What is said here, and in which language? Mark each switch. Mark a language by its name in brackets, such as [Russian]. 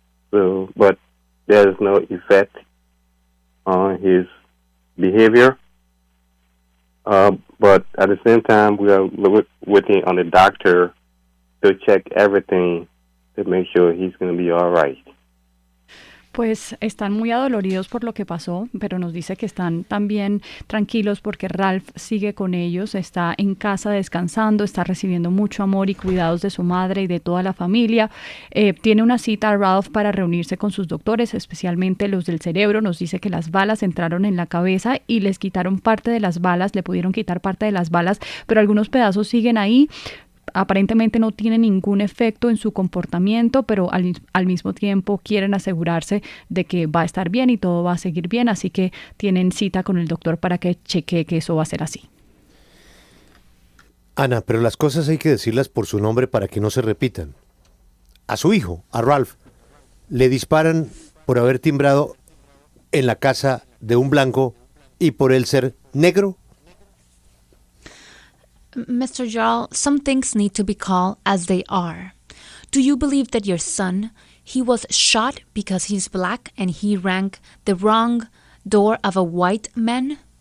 [English] So, but there is no effect on his behavior. But at the same time, we are waiting on the doctor to check everything to make sure he's going to be all right. [Spanish] Pues están muy adoloridos por lo que pasó, pero nos dice que están también tranquilos porque Ralph sigue con ellos, está en casa descansando, está recibiendo mucho amor y cuidados de su madre y de toda la familia. Tiene una cita Ralph para reunirse con sus doctores, especialmente los del cerebro. Nos dice que las balas entraron en la cabeza y les quitaron parte de las balas, le pudieron quitar parte de las balas, pero algunos pedazos siguen ahí. Aparentemente no tiene ningún efecto en su comportamiento, pero al mismo tiempo quieren asegurarse de que va a estar bien y todo va a seguir bien, así que tienen cita con el doctor para que chequee que eso va a ser así. Ana, pero las cosas hay que decirlas por su nombre para que no se repitan. A su hijo, a Ralph, le disparan por haber timbrado en la casa de un blanco y por él ser negro. [English] Mr. Yarl, some things need to be called as they are. Do you believe that your son, he was shot because he's black and he rang the wrong door of a white man?